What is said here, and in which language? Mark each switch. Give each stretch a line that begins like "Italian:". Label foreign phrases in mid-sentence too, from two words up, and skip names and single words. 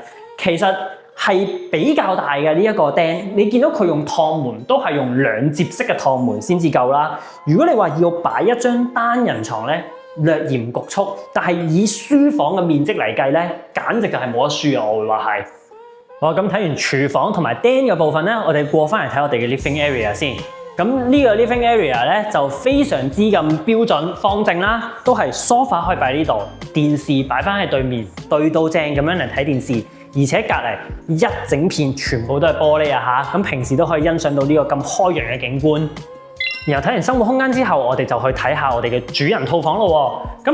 Cantonese: 其實係比較大嘅呢一個釘，你見到佢用趟門都係用2接式嘅趟門先至夠啦。如果你話要擺一張單人床咧，略嫌局促，但係以書房嘅面積嚟計咧，簡直就係冇得輸啊！我會話係。好，咁睇完廚房同埋釘嘅部分咧，我哋過翻嚟睇我哋嘅
English: living area
Cantonese: 先。咁呢個
English: living area
Cantonese: 咧就非常之咁標準方正啦，都係 sofa 可以擺呢度，電視擺翻喺對面，對到正咁樣嚟睇電視。而且隔離一整片全部都係玻璃啊嚇，咁平時都可以欣賞到呢個咁開揚嘅景觀。然後睇完生活空間之後，我哋就去睇下我哋嘅主人套房咯喎。